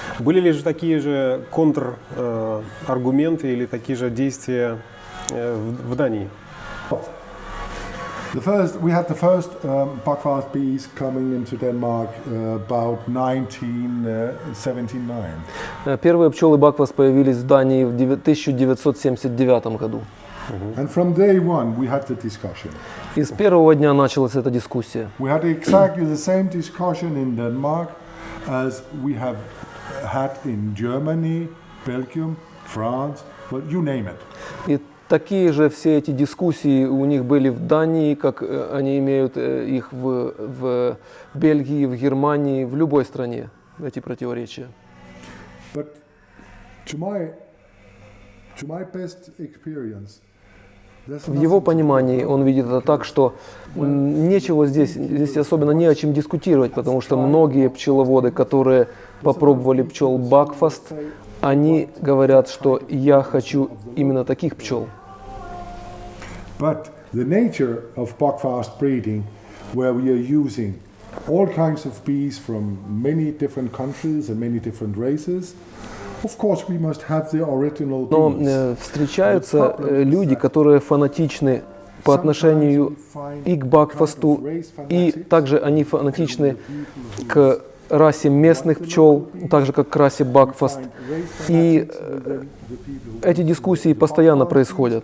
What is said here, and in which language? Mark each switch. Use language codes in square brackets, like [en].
[ru] Были ли же такие же контраргументы или такие же действия в Дании? [en] We had the first Buckfast bees coming into Denmark about 1979. [ru] Первые пчелы Бакфаст появились в Дании в 1979 году. [en] And from day one we had the discussion. [ru] И с первого дня началась эта дискуссия. [en] We had exactly the same discussion in Denmark as we have had in Germany, Belgium, France, well, you name it. [ru] И такие же все эти дискуссии у них были в Дании, как они имеют их в Бельгии, в Германии, в любой стране, эти противоречия. [en] But to my best experience, [ru] В его понимании он видит это так, что нечего здесь особенно не о чем дискутировать, потому что многие пчеловоды, которые попробовали пчел Бакфаст, они говорят, что я хочу именно таких пчел. [en] But the nature of Buckfast breeding, where we are using all kinds of bees from many different countries and many different races, of course we must have the original bees. [ru] Но встречаются люди, которые фанатичны по отношению и к Бакфасту, и также они фанатичны к расе местных пчел, так же как к расе Бакфаст. И эти дискуссии постоянно происходят.